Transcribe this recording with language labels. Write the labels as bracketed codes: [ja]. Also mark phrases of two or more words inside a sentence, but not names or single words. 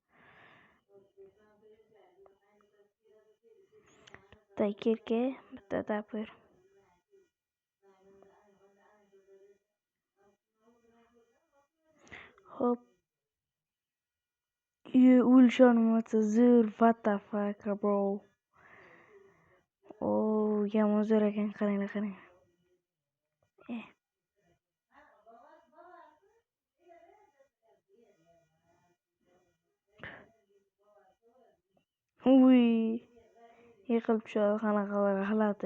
[uz] Bitta kirka, bitta tapir. Xo'p. O'lish animatsiyasi zo'r, [en] what the fuck, bro. [uz] Yomon zo'r ekan, qaranglar. Yiqilib tushadi, qanaqa g'alati.